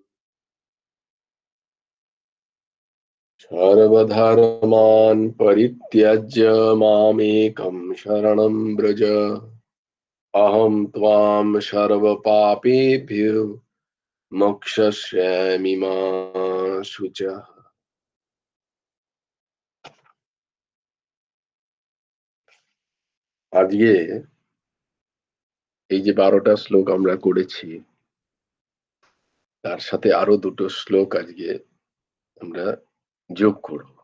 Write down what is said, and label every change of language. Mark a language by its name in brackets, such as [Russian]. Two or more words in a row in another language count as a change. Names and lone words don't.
[Sanskrit] सर्वधर्मान् परित्यज्य मामेकं शरणं व्रज अहं त्वां सर्वपापेभ्यो मोक्षयिष्यामि मा शुचः। [Bangla] আজকে এই যে 12টা শ্লোক আমরা করেছি তার সাথে আরো দুটো শ্লোক আজকে আমরা যোগ করব।